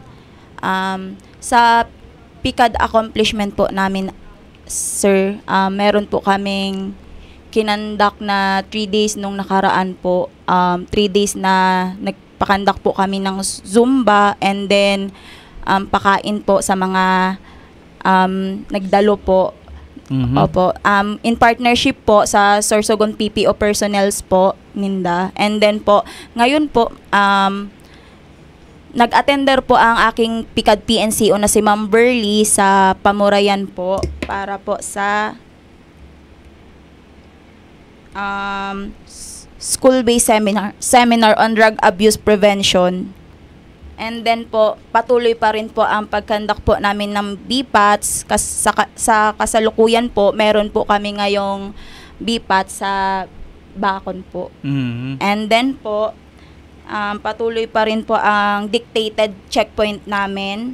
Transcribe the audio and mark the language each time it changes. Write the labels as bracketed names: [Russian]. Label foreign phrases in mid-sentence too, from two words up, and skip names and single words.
[Filipino] Sa PCAD accomplishment po namin, sir, meron po kaming kinandak na 3 days nung nakaraan po. 3 days na nagpakandak po kami ng Zumba, [English] and then [Filipino] pakain po sa mga nagdalo po. Opo. [English] In partnership [Filipino] po sa Sorsogon PPO personnels po, Ninda. [English] And then [Filipino] po, ngayon po, nag-attender po ang aking PCAD PNCO na si Ma'am Burley sa Pamurayan po para po sa [English] school-based seminar on drug abuse prevention. And then [Filipino] po, patuloy pa rin po ang pagkandak po namin ng BPATS. Sa kasalukuyan po, meron po kami ngayong BPATS sa Bacon po. [English] And then [Filipino] po, Patuloy pa rin po ang [English] dictated checkpoint [Filipino] namin.